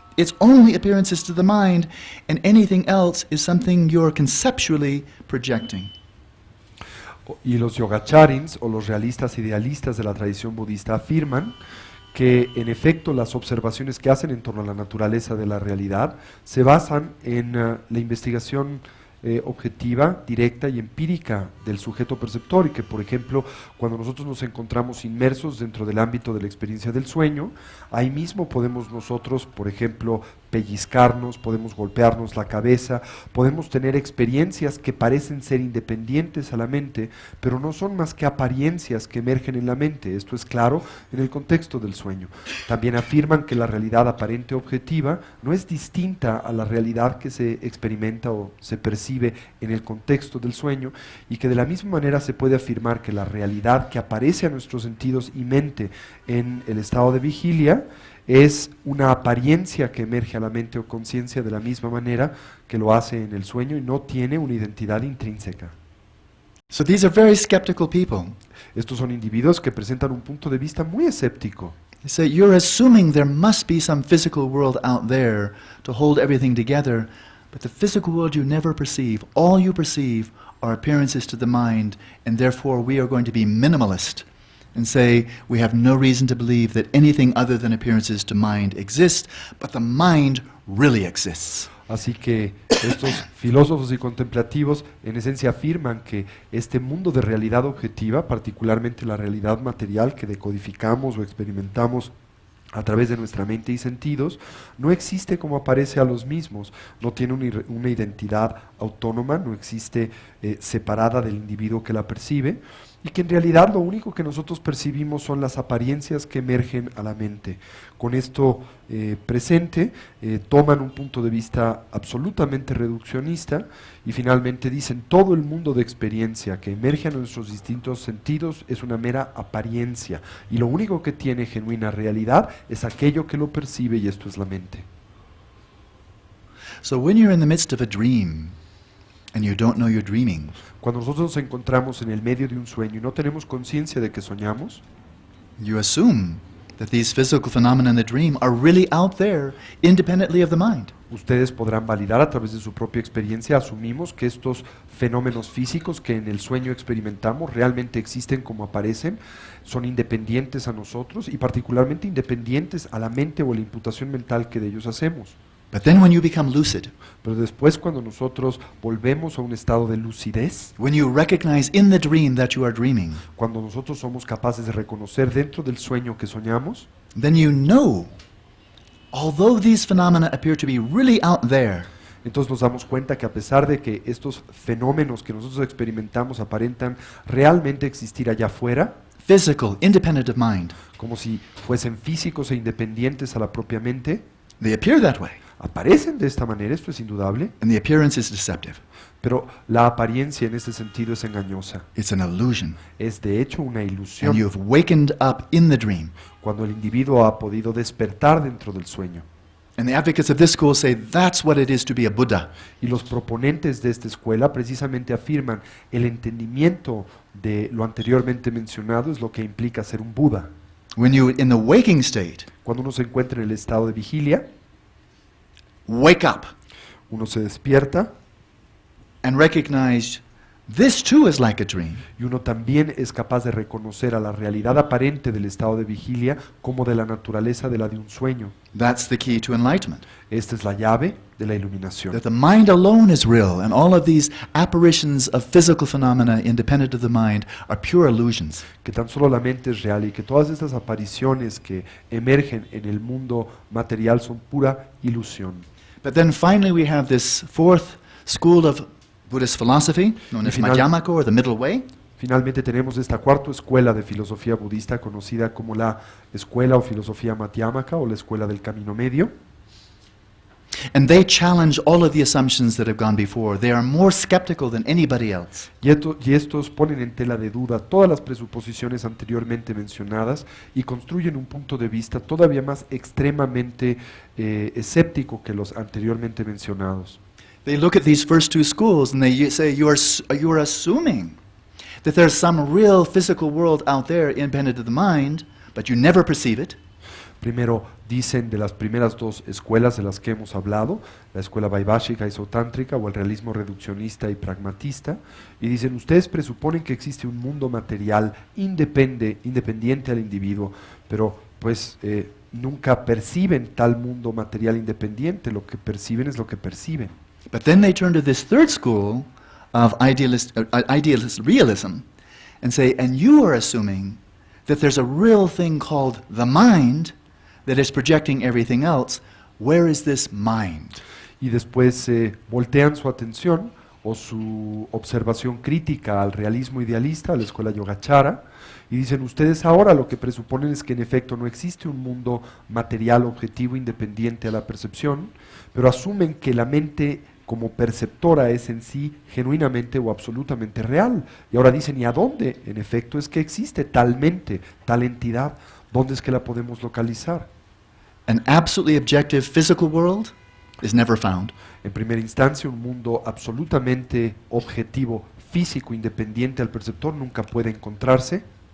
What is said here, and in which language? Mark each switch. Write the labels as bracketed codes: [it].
[en] It's only appearances to the mind, and anything else is something you're conceptually projecting. [es] Y los yogacharins, o los realistas idealistas de la tradición budista, afirman que en efecto las observaciones que hacen en torno a la naturaleza de la realidad se basan en la investigación objetiva, directa y empírica del sujeto perceptor, y que por ejemplo cuando nosotros nos encontramos inmersos dentro del ámbito de la experiencia del sueño, ahí mismo podemos nosotros, por ejemplo, pellizcarnos, podemos golpearnos la cabeza, podemos tener experiencias que parecen ser independientes a la mente, pero no son más que apariencias que emergen en la mente. Esto es claro en el contexto del sueño. También afirman que la realidad aparente objetiva no es distinta a la realidad que se experimenta o se percibe percibe en el contexto del sueño, y que de la misma manera se puede afirmar que la realidad que aparece a nuestros sentidos y mente en el estado de vigilia es una apariencia que emerge a la mente o conciencia de la misma manera que lo hace en el sueño y no tiene una identidad intrínseca. [en] So these are very skeptical people. [es] Estos son individuos que presentan un punto de vista muy escéptico. [en] They say you're assuming there must be some physical world out there to hold everything together, but the physical world you never perceive. All you perceive are appearances to the mind, and therefore we are going to be minimalist and say we have no reason to believe that anything other than appearances to mind exists, but the mind really exists. [es] Así que estos filósofos y contemplativos en esencia afirman que este mundo de realidad objetiva, particularmente la realidad material que decodificamos o experimentamos a través de nuestra mente y sentidos, no existe como aparece a los mismos, no tiene una identidad autónoma, no existe separada del individuo que la percibe, y que en realidad lo único que nosotros percibimos son las apariencias que emergen a la mente. Con esto presente, toman un punto de vista absolutamente reduccionista y finalmente dicen todo el mundo de experiencia que emerge a nuestros distintos sentidos es una mera apariencia y lo único que tiene genuina realidad es aquello que lo percibe y esto es la mente. [en] So when you're in the midst of a dream and you don't know you're dreaming, [es] Cuando nosotros nos encontramos en el medio de un sueño y no tenemos conciencia de que soñamos, [en] you assume that these physical phenomena in the dream are really out there, independently of the mind. [es] ustedes podrán validar a través de su propia experiencia, asumimos que estos fenómenos físicos que en el sueño experimentamos realmente existen como aparecen, son independientes a nosotros y particularmente independientes a la mente o la imputación mental que de ellos hacemos. [en] But then when you become lucid, [es] Pero después cuando nosotros volvemos a un estado de lucidez, [en] when you recognize in the dream that you are dreaming, [es] cuando nosotros somos capaces de reconocer dentro del sueño que soñamos, [en] then you know, although these phenomena appear to be really out there, [es] entonces nos damos cuenta que a pesar de que estos fenómenos que nosotros experimentamos aparentan realmente existir allá afuera, [en] physical, independent of mind, [es] como si fuesen físicos e independientes a la propia mente, [en] they appear that way, [es] aparecen de esta manera, esto es indudable, [en] and the appearance is deceptive. [es] pero la apariencia en este sentido es engañosa. [en] It's an illusion. [es] Es de hecho una [en] And [es] ilusión [en] you've wakened up in the dream. [es] cuando el individuo ha podido despertar dentro del sueño. [en] And the advocates of this school say that's what it is to be a Buddha. [es] Y los proponentes de esta escuela precisamente afirman el entendimiento de lo anteriormente mencionado es lo que implica ser un Buda. [en] When you, in the waking state, [es] Cuando uno se encuentra en el estado de vigilia, [en] wake up [es] uno se despierta [en] and recognize this too is like a dream. [es] y uno también es capaz de reconocer a la realidad aparente del estado de vigilia como de la naturaleza de la de un sueño. [en] That's the key to enlightenment. [es] Esta es la llave de la iluminación. [en] That the mind alone is real, and all of these apparitions of physical phenomena independent of the mind are pure illusions. [es] Que tan solo la mente es real y que todas estas apariciones que emergen en el mundo material son pura ilusión. [en] But then finally we have this fourth school of Buddhist philosophy, known as Madhyamaka, or the middle way. [es] Finalmente tenemos esta cuarta escuela de filosofía budista conocida como la escuela o filosofía Madhyamaka o la escuela del camino medio. [en] And they challenge all of the assumptions that have gone before. They are more skeptical than anybody else. [es] Y estos ponen en tela de duda todas las presuposiciones anteriormente mencionadas y construyen un punto de vista todavía más extremadamente escéptico que los anteriormente mencionados. [en] They look at these first two schools and they say you are assuming that there's some real physical world out there independent of the mind, but you never perceive it. [es] Primero dicen de las primeras dos escuelas de las que hemos hablado, la escuela vaibhashika isotántrica o el realismo reduccionista y pragmatista, y dicen ustedes presuponen que existe un mundo material independiente al individuo, pero pues nunca perciben tal mundo material independiente, lo que perciben es lo que perciben. [en] But then they turn to this third school of idealist realism and say, and you are assuming that there's a real thing called the mind that is projecting everything else. Where is this mind? [es] Y después voltean su atención o su observación crítica al realismo idealista, a la escuela Yogacara, y dicen ustedes ahora lo que presuponen es que en efecto no existe un mundo material objetivo independiente a la percepción, pero asumen que la mente como perceptora es en sí genuinamente o absolutamente real. Y ahora dicen, ¿y a dónde? En efecto es que existe tal mente, tal entidad. ¿Dónde es que la podemos localizar? [en] An absolutely objective physical world is never found. [es] En primera instancia, un mundo absolutamente objetivo, físico, independiente al perceptor nunca puede encontrarse.